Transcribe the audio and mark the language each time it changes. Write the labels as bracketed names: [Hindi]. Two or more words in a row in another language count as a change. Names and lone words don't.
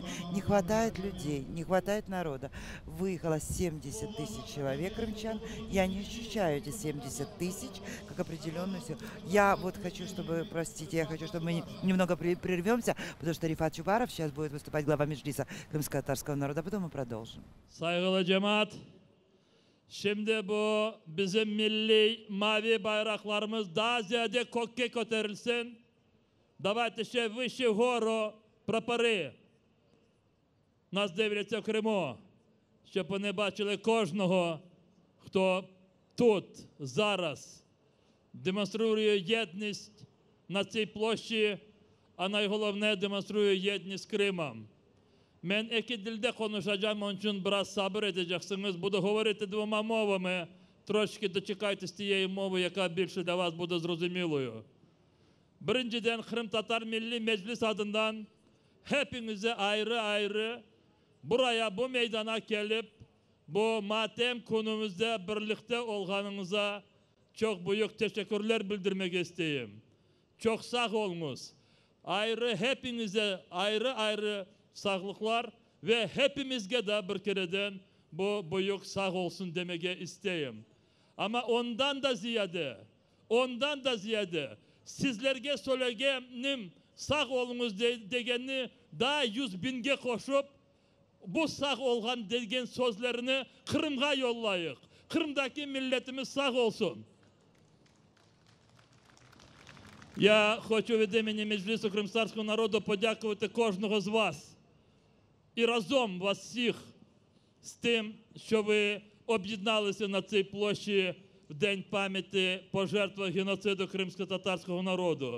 [Russian] Не хватает людей, не хватает народа. Выехало 70 тысяч человек, крымчан. Я не ощущаю эти 70 тысяч как определенную силу. Я вот хочу, чтобы, простите, я хочу, чтобы мы немного прервемся, потому что Рифат Чубаров сейчас будет выступать, глава Меджлиса крымско-татарского народа, потом мы продолжим. [Crimean Tatar] Saygılı cemaat, şimdi bu bizim milli mavi bayraklarımız daha ziyade kokke koterilsin. [Ukrainian] Давайте ще вище вгору прапори. Нас дивляться в Криму, щоб вони бачили кожного, хто тут, зараз демонструє єдність на цій площі, а найголовне демонструє єдність з Кримом. [Crimean Tatar] Ben iki dilde konuşacağım, onun için biraz sabır edeceksiniz. [Ukrainian] Буду говорити двома мовами. Трошки дочекайтесь тієї мови, яка більше для вас буде зрозумілою. [Crimean Tatar] Birinciden Kırım Tatar Milli Meclis adından hepinize ayrı ayrı buraya, bu meydana gelip bu matem konumuzda birlikte olganınıza çok büyük teşekkürler bildirmek isteyeyim. Çok sağ olunuz. Ayrı hepinize ayrı ayrı sağlıklar ve hepimizge de bir kereden bu büyük sağ olsun demeye isteyeyim. Ama ondan da ziyade sizlerge söylegenim sağ olunuz degeni daha 100 binge koşup bu sağ olgan degen sözlerini Kırım'a yollayık. Kırım'daki milletimiz sağ olsun. [Ukrainian] Я хочу від імені Меджлісу кримського народу подякувати кожного з вас і разом вас всіх з тим, що ви об'єдналися на цій площі в День пам'яті пожертв геноциду кримсько-татарського народу.